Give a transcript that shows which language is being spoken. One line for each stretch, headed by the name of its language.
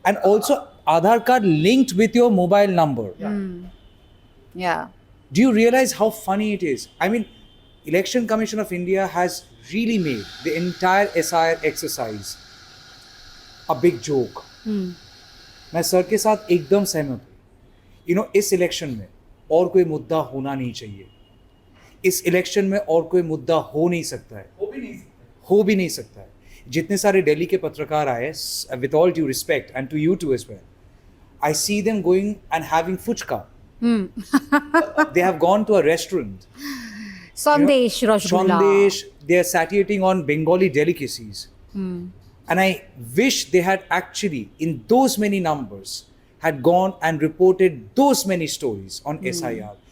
English: and also Aadhaar card linked with your mobile number. Yeah. Do you realize how funny it is? I mean, Election Commission of India has really made the entire SIR exercise a big joke.
Hindi: मैं sir के साथ एकदम सहमत हूँ। इस election में और कोई मुद्दा होना नहीं चाहिए। इस इलेक्शन में और कोई मुद्दा हो नहीं सकता है, हो भी नहीं सकता है।
English: जितने सारे दिल्ली के पत्रकार आए, with all due respect and to you too as well, I see them going and having fuchka. They have gone to a restaurant. Sandesh, Rasgulla. Sandesh, they are satiating on Bengali delicacies. And I wish they had actually, in those many numbers, had gone and reported those many stories on SIR.